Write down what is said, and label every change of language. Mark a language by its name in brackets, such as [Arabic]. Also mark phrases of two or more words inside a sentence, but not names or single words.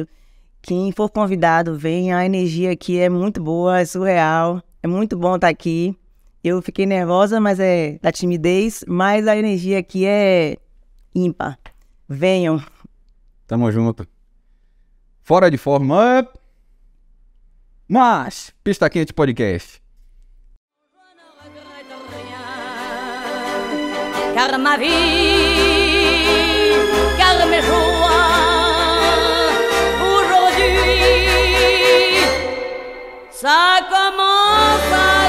[Portuguese] Quem for convidado, venha, a energia aqui é muito boa, é surreal, é muito bom estar aqui. Eu fiquei nervosa, mas é da timidez, mas a energia aqui é ímpar. Venham. Tamo junto. Fora de forma, mas Pista Quente Podcast. [French] Car ma vie, car mes joies, aujourd'hui, ça commence à